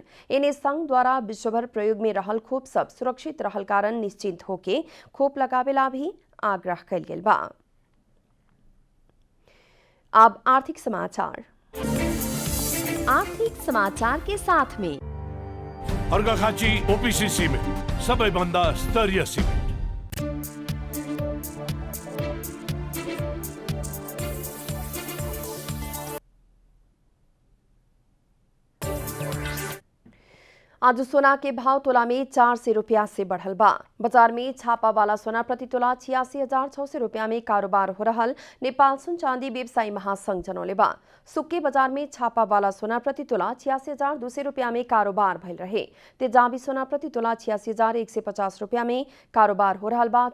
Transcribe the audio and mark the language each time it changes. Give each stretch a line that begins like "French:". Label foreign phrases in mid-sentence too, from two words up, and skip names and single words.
Bhojpuri: इन्हें संघ द्वारा विश्वभर प्रयोग में रहल खोप सब सुरक्षित रहल कारण निश्चिंत होके खोप लगावेला भी आग्रह कैल गेल बा। अब आर्थिक समाचार। आर्थिक समाचार के साथ में
Nepali: अर्घाखाँची ओपीसी सिमेन्ट सबैभन्दा स्तरीय सिमेन्ट।
Bhojpuri: आज सोना के भाव तोला में 400 रुपया से बढ़ल बा। बाजार में छापा वाला सोना प्रति तोला 86,600 रुपया में कारोबार हो रहल नेपाल सुन चांदी व्यवसायी महासंघ जनौले बा। सुक्के बाजार में छापा वाला सोना प्रति तोला 86,200 रुपया में कारोबार भइल रहे। तेजाबी सोना प्रति तोला 86,150 रुपया में कारोबार हो रहल बा।